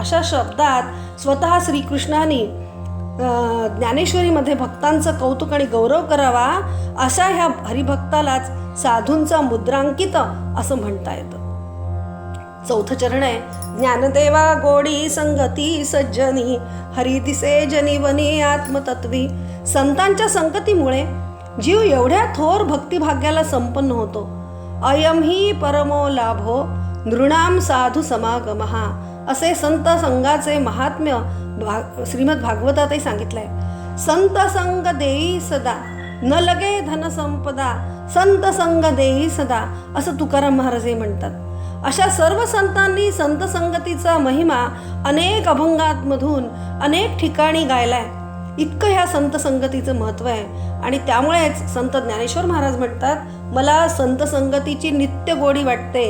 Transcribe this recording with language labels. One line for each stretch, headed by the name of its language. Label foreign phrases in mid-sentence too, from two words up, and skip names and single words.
Marathi: अशा शब्दात स्वतः श्रीकृष्णाने ज्ञानेश्वरीमध्ये भक्तांचं कौतुक आणि गौरव करावा, अशा ह्या हरिभक्तालाच साधूंचा मुद्रांकित असं म्हणता येतं. 4थं चरण आहे, ज्ञानदेवा गोडी संगती सज्जनी, हरी दिसे जनिवनी आत्मतत्वी. संतांच्या संगतीमुळे जीव एवढ्या थोर भक्तिभाग्याला संपन्न होतो.
Sanskrit: अयम ही परमो लाभो नृणाम साधू समागमहा,
Marathi: असे संत संघाचे महात्म्य श्रीमद भागवतातही सांगितलंय. संत संग देई सदा, न लगे धन संपदा, संत संग देई सदा, असं तुकाराम महाराजही म्हणतात. अशा सर्व संतांनी संत संगतीचा महिमा अनेक अभंगांमधून अनेक ठिकाणी गायलाय. इतकं ह्या संत संगतीचं महत्त्व आहे आणि त्यामुळेच संत ज्ञानेश्वर महाराज म्हणतात, मला संत संगतीची नित्य गोडी वाटते.